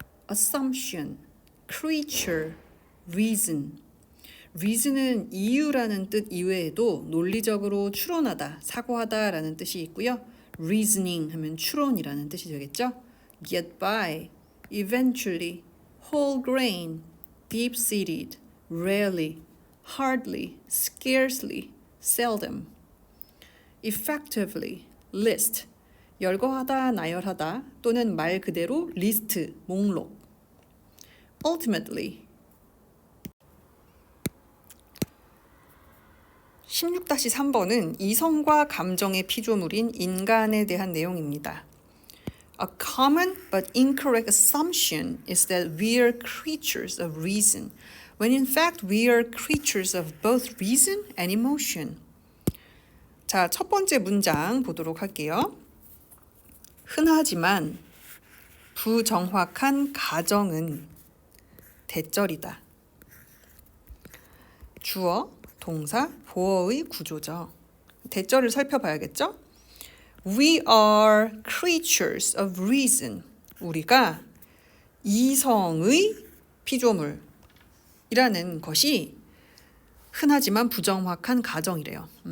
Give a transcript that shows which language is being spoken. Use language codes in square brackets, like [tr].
[en] assumption, creature, reason. [ko] reason은 이유라는 뜻 이외에도 논리적으로 추론하다, 사고하다 라는 뜻이 있고요. reasoning 하면 추론이라는 뜻이 되겠죠. [en] get by, eventually, whole grain, deep-seated, rarely, hardly, scarcely, seldom. [ko] effectively, list, 열거하다, 나열하다 또는 말 그대로 리스트, 목록. ultimately, 16-3번은 이성과 감정의 피조물인 인간에 대한 내용입니다. [en] A common but incorrect assumption is that we are creatures of reason, when in fact we are creatures of both reason and emotion. [ko] 자, 첫 번째 문장 보도록 할게요. 흔하지만 부정확한 가정은 대절이다. 주어, 동사, 보어의 구조죠. 대절을 살펴봐야겠죠? [en] We are creatures of reason. [ko] 우리가 이성의 피조물이라는 것이 흔하지만 부정확한 가정이래요.